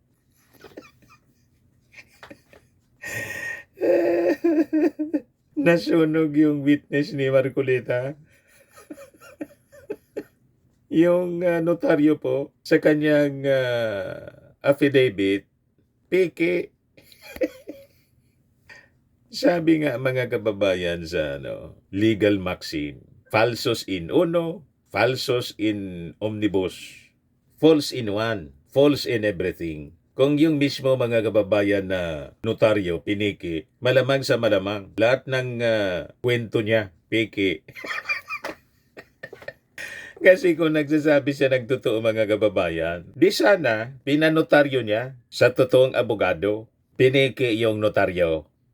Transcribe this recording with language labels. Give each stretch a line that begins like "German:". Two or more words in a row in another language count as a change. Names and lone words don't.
Filipino: Nasunog yung witness ni Marcoleta. Yung notaryo po sa kanyang affidavit, peke. Sabi nga mga kababayan sa
English: legal maxim,
Latin: falsos in uno, falsos in omnibus,
English: false in one, false in everything.
Filipino: Kung yung mismo mga kababayan na notaryo, piniki, malamang sa malamang, lahat ng kwento niya, piki. Kasi kung nagsasabi siya ng totoo mga kababayan, di sana pinanotaryo niya sa totoong abogado, piniki yung notaryo.